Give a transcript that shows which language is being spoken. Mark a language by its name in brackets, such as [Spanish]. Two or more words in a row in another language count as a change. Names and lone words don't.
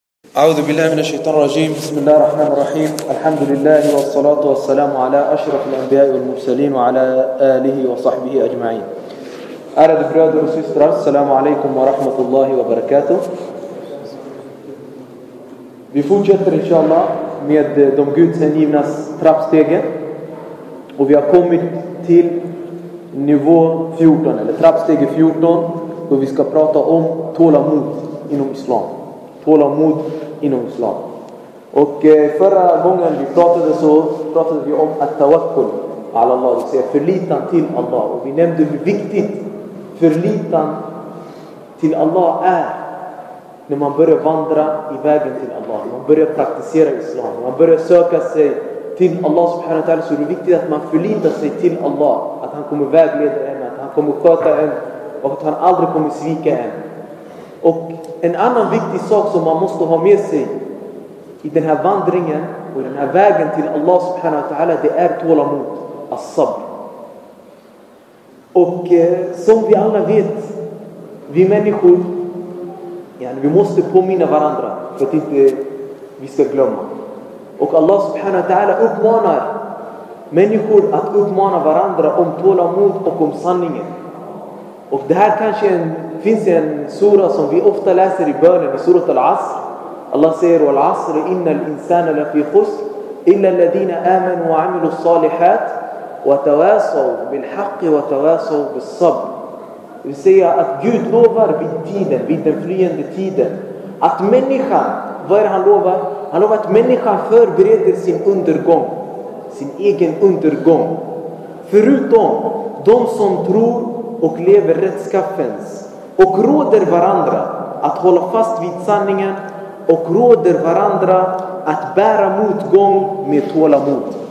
[Arabic] أعوذ بالله من الشيطان الرجيم. بسم الله الرحمن الرحيم. الحمد لله والصلاة والسلام على أشرف الأنبياء والمرسلين وعلى آله وصحبه أجمعين. [Swedish] Ärade bröder och systrar, [Arabic] السلام عليكم ورحمة الله وبركاته. [Swedish] Vi fortsätter inshallah med de gudshängivnas trappstegen. Och vi har kommit till nivå 14, eller trappsteg 14, då vi ska prata om tålamod inom islam. Tålamod inom islam. Och förra gången vi pratade vi om [Arabic] التوكل على الله, [Swedish] det vill säga förlitan till Allah. Och vi nämnde hur viktigt förlitan till Allah är när man börjar vandra i vägen till Allah, när man börjar praktisera islam, när man börjar söka sig till Allah [Arabic] سبحانه وتعالى, [Swedish] så är det viktigt att man förlitar sig till Allah, att han kommer vägleda en, att han kommer sköta en och att han aldrig kommer svika en. Och en annan viktig sak som man måste ha med sig i den här vandringen och i den här vägen till Allah [Arabic] سبحانه وتعالى, [Swedish] det är tålamod, as-sabr. Och som vi alla vet, vi människor, vi måste påminna varandra för att inte vi ska glömma. Och Allah [Arabic] سبحانه وتعالى [Swedish] uppmanar människor att uppmana varandra om tålamod och om sanningen. Och det här kanske finns en sura som vi ofta läser i bönen, i surat al-Asr. [Arabic] Allah säger: "والعصر إن الإنسان لفي خسر إلا الذين آمنوا وعملوا الصالحات وتواصوا بالحق وتواصوا بالصبر." [Swedish] Det vill säga att Gud lovar vid den flyende tiden att människan, vad är det han lovar? Han lovar att människan förbereder sin undergång, sin egen undergång. Förutom de som tror och lever rättskaffens och råder varandra att hålla fast vid sanningen och råder varandra att bära motgång med tålamod.